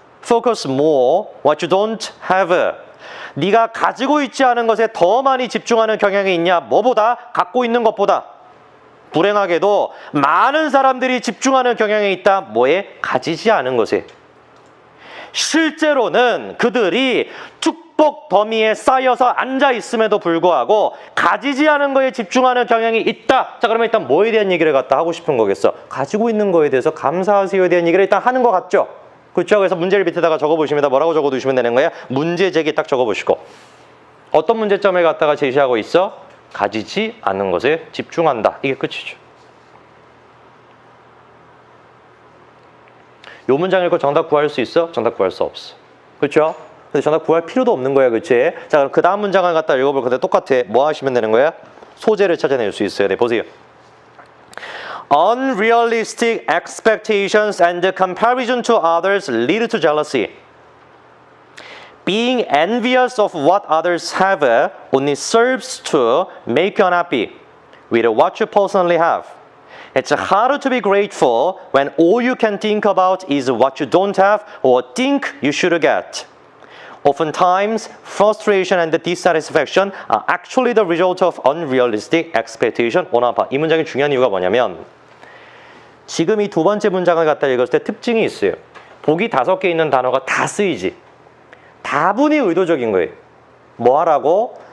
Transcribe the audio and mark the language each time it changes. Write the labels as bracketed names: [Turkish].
[English] Focus more what you don't have. [Korean] 네가 가지고 있지 않은 것에 더 많이 집중하는 경향이 있냐? 뭐보다? 갖고 있는 것보다. 불행하게도 많은 사람들이 집중하는 경향이 있다. 뭐에? 가지지 않은 것에. 실제로는 그들이 축복 더미에 쌓여서 앉아 있음에도 불구하고 가지지 않은 거에 집중하는 경향이 있다. 자, 그러면 일단 뭐에 대한 얘기를 갖다 하고 싶은 거겠어? 가지고 있는 거에 대해서 감사하세요에 대한 얘기를 일단 하는 것 같죠? 그렇죠? 그래서 문제를 밑에다가 적어보시면 뭐라고 적어두시면 되는 거야? 문제 제기 딱 적어보시고 어떤 문제점을 갖다가 제시하고 있어? 가지지 않는 것에 집중한다. 이게 끝이죠. 요 문장 읽고 정답 구할 수 있어? 정답 구할 수 없어. 그렇죠? 근데 정답 구할 필요도 없는 거야. 그렇지? 자, 그럼 그 다음 문장을 갖다 읽어볼 건데 똑같아. 뭐 하시면 되는 거야? 소재를 찾아낼 수 있어야 돼. 보세요. [English] Unrealistic expectations and comparison to others lead to jealousy. Being envious of what others have only serves to make you unhappy with what you personally have. It's hard to be grateful when all you can think about is what you don't have or think you should get. Oftentimes, frustration and dissatisfaction are actually the result of unrealistic expectation on our part. [Korean] 이 문장이 중요한 이유가 뭐냐면 지금 이 두 번째 문장을 갖다 읽었을 때 특징이 있어요. 보기 5개 있는 단어가 다 쓰이지. 다분히 의도적인 거예요. 뭐 하라고?